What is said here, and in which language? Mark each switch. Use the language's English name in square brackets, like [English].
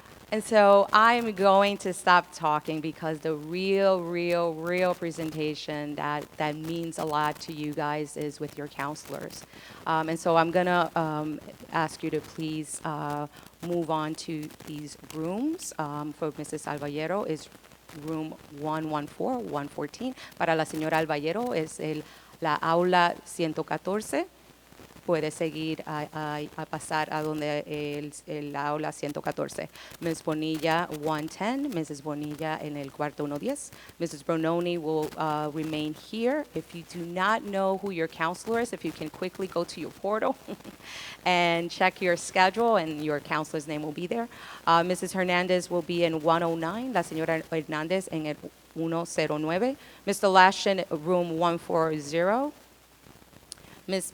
[English] And so I'm going to stop talking because the real presentation that means a lot to you guys is with your counselors. And so I'm going to ask you to please move on to these rooms. For Mrs. Alballero is room 114, 114. [Spanish] Para la señora Alballero es la aula 114. Puede seguir a pasar a donde el aula 114. Ms. Bonilla, 110. Mrs. Bonilla en el cuarto 110. Mrs. [English] Brononi will remain here. If you do not know who your counselor is, if you can quickly go to your portal and check your schedule, and your counselor's name will be there. Mrs. Hernandez will be in 109. [Spanish] La señora Hernandez en el 109. [English] Mr. Lashin, room 140. Ms.